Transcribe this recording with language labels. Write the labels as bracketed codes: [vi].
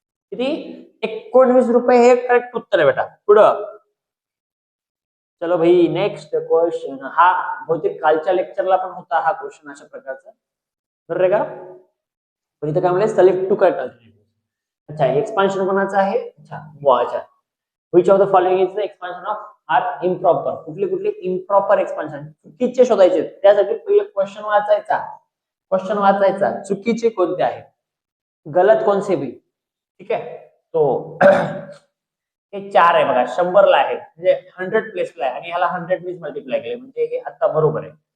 [mr] किती 19 रुपये हे करेक्ट उत्तर आहे बेटा. पुढं [hi] चलो भाई [mr] नेक्स्ट क्वेश्चन. हा बहुतेक कालच्या लेक्चरला पण होता हा क्वेश्चन अशा प्रकारचा, बरोबर का. पण इथं काय म्हणले सिलेक्ट टू करेक्ट अल्टरनेटिव्ह. अच्छा, एक्सपान्शन कोणाचं आहे. [en] अच्छा, which of the following is the expansion of are improper. [mr] कुठले इम्प्रॉपर एक्सपान्शन चुकीचे शोधायचे. त्यासाठी पहिले क्वेश्चन वाचायचा चुकीचे कोणते आहेत, [hi] गलत कौन से भी. [mr] ठीक आहे, तो हे 4 आहे बघा 100 ला आहे म्हणजे 100 प्लेसला आहे आणि ह्याला 100 मीन्स मल्टिप्लाय केले म्हणजे हे आता बरोबर आहे.